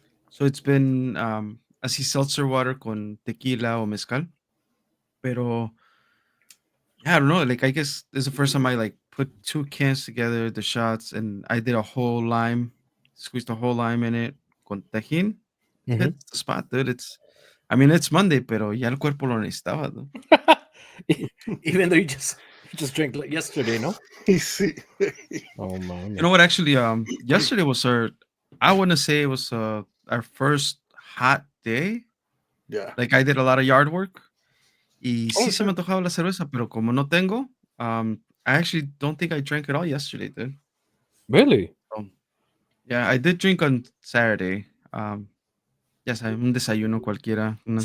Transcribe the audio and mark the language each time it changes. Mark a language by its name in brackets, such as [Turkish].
[English] So it's been así seltzer water [Spanish] con tequila o mezcal. [English] Pero Yeah, I don't know. Like, I guess this is the first time I like put 2 cans together, the shots, and I did a whole lime, squeezed a whole lime in it [Spanish] con tajin. [English] Mhm. It's the spot, dude. I mean, it's Monday, [Spanish] pero ya el cuerpo lo necesitaba, [English] dude. Even though you just drank like yesterday, no? [Spanish] Sí. [English] Oh man. You know what? Actually, yesterday was I want to say it was our first hot day. Yeah. Like, I did a lot of yard work. [Spanish] Y [English] Oh [Spanish] sí se me [English] shit. [Spanish] antojaba la cerveza, pero como no tengo, [English] I actually don't think I drank it all yesterday, dude. Really? So, yeah, I did drink on Saturday. [Spanish] Ya sabes, un desayuno cualquiera, unos